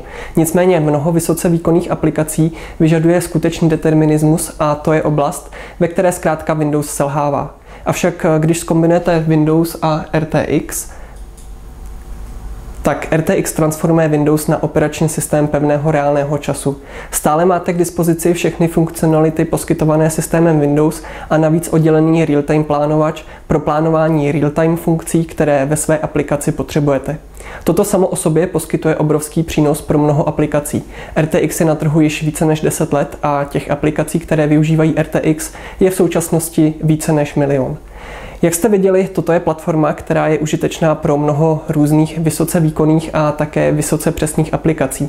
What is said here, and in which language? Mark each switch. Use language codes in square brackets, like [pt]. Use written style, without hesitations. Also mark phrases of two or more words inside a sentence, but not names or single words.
[cs] Nicméně mnoho vysoce výkonných aplikací vyžaduje skutečný determinismus a to je oblast, ve které zkrátka Windows selhává. Avšak když zkombinujete Windows a RTX, tak RTX transformuje Windows na operační systém pevného reálného času. Stále máte k dispozici všechny funkcionality poskytované systémem Windows a navíc oddělený real-time plánovač pro plánování real-time funkcí, které ve své aplikaci potřebujete. Toto samo o sobě poskytuje obrovský přínos pro mnoho aplikací. RTX je na trhu již více než 10 let a těch aplikací, které využívají RTX, je v současnosti více než 1 milion. Jak jste viděli, toto je platforma, která je užitečná pro mnoho různých vysoce výkonných a také vysoce přesných aplikací.